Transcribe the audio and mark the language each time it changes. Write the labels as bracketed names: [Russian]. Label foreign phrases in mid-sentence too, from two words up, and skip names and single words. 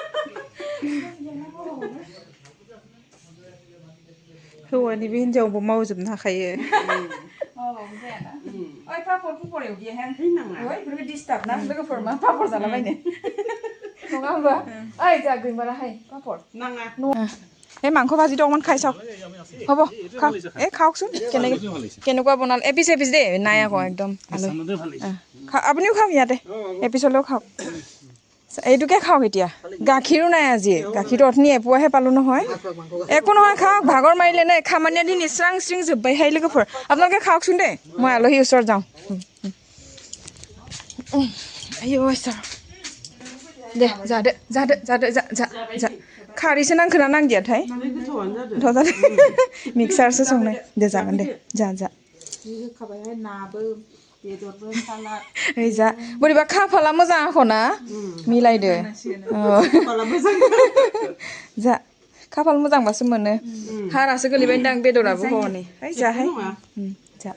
[Bodo] हौवानिबो हिनजावबो मावजोबनो हाखायो मावाबाबो जायाना ओइ पापर पुपर एवदियाहाय ओइ बेफोरखौ डिस्टार्ब ना लोगोफोर मा पापर जालाबायनो नङा होमबा ओइ जा गैमाराहाय पापर नाङा [Assamese] এই মাংস ভাজি তো অকণমান খাই চাওক হ'ব খাওক এই খাওকচোন কেনেকুৱা বনালে এপিচ এপিচ দেই নাই আকৌ একদম আপুনিও খাওক ইয়াতে এপিচলৈও খাওক এইটোকে খাওক এতিয়া গাখীৰো নাই আজি গাখীৰটো অথনি এপোৱাহে পালোঁ নহয় একো নহয় খাওক ভাগৰ মাৰিলে নে খামানিয়া দিন ইচ্ৰাং চিং [Bodo] जोब्बायहाय लोगोफोर [Assamese] আপোনালোকে খাওকচোন দেই মই আলহী ওচৰত যাওঁ [Bodo] আইঅ চাৰ दे जादो जादो जादो जा जा जा खारैसो नांखोना नांदियाथाय गोथाव जादों मिक्सारसो संनाय दे जागोन दे जा जा होखाबायहाय नाबो बेदरबो सालाद ओइ जा बोरैबा खाफाला मोजां आखना मिलायदो जा खाफाल मोजांबासो मोनो हारासो गोलैबाय दां बेदराबो हनै ओइ जाहाय